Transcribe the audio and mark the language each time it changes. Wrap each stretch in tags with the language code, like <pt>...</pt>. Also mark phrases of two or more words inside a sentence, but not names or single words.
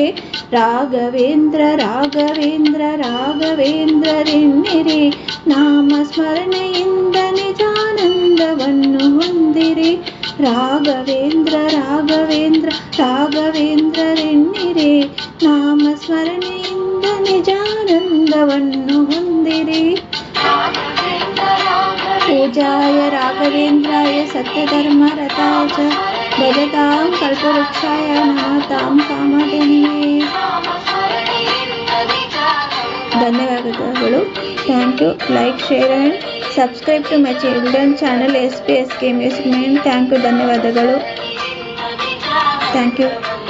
<kn>ರಾಘವೇಂದ್ರ ರಾಘವೇಂದ್ರ ರಾಘವೇಂದ್ರರೆನ್ನಿರಿ, ನಾಮ ಸ್ಮರಣೆಯಿಂದ ನಿಜಾನಂದವನ್ನು ಹೊಂದಿರಿ. ರಾಘವೇಂದ್ರ ರಾಘವೇಂದ್ರ ರಾಘವೇಂದ್ರರೆನ್ನಿರಿ, ನಾಮ ಸ್ಮರಣೆಯಿಂದ ನಿಜಾನಂದವನ್ನು ಹೊಂದಿರಿ.</kn> <sa>पूजाय राघवेन्द्राय सत्यधर्मरताय च भजतां कल्पवृक्षाय नमतां कामधेनवे.</sa> <en>ಧನ್ಯವಾದಗಳು. thank you. like, share and subscribe to my children channel SPS Music Main. thank you. ಧನ್ಯವಾದಗಳು. thank you.</en>